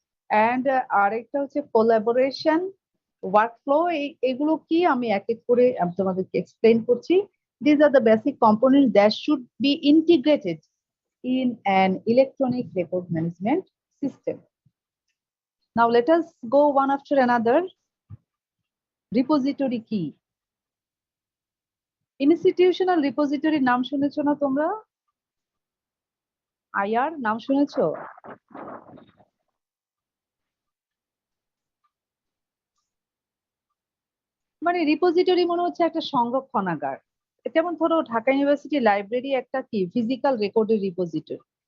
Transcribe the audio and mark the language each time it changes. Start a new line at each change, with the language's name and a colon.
Bangla: And আরেকটা হচ্ছে collaboration, workflow. এগুলো কি আমি এক এক করে তোমাদেরকে এক্সপ্লেন করছি।
English: These are the basic components that should be integrated in an electronic record management system. Now let us go one after another.
Bangla: Repository কি? ইনস্টিটিউশনাল রিপোজিটরির নাম শুনেছো না তোমরা? আইআর নাম শুনেছো? মানে রিপোজিটরি মনে হচ্ছে একটা সংরক্ষণাগার। যেমন ধরো ঢাকা ইউনিভার্সিটি লাইব্রেরি একটা কি ফিজিক্যাল রেকর্ডের রিপোজিটরি।